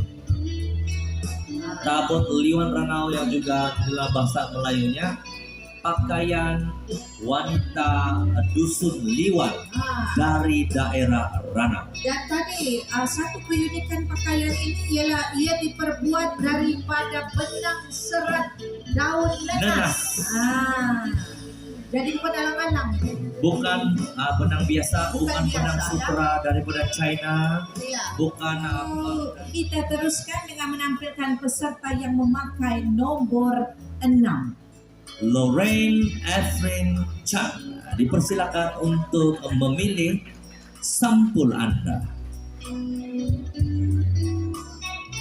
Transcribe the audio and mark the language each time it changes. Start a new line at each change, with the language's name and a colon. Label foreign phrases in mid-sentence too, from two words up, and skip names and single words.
Malay: Tabot Liwan Ranau yang juga dalam bahasa Melayunya pakaian wanita dusun Liwan dari daerah Ranau. Dan tadi satu keunikan pakaian ini ialah ia diperbuat daripada benang serat daun nenas. Jadi bukan alang-alang. Bukan benang biasa, bukan benang sutra daripada China, Ya. bukan Kita teruskan dengan menampilkan peserta yang memakai nomor 6. Lorraine Efrin Chan. Dipersilakan untuk memilih sampul Anda.